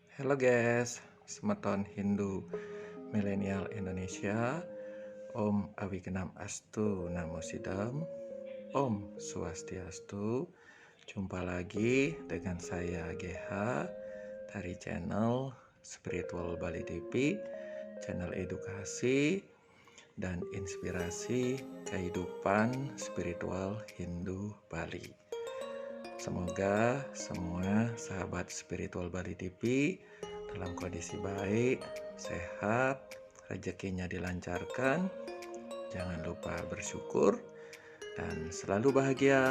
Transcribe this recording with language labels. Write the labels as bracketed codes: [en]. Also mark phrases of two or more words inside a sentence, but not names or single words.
[id] Halo guys, semeton Hindu milenial Indonesia. [sa] Om Awigenam Astu Namo Sidam. Om Swastiastu. [id] Jumpa lagi dengan saya GH dari channel Spiritual Bali TV, channel edukasi dan inspirasi kehidupan spiritual Hindu Bali. Semoga semua sahabat spiritual Bali TV dalam kondisi baik, sehat, rezekinya dilancarkan, jangan lupa bersyukur dan selalu bahagia.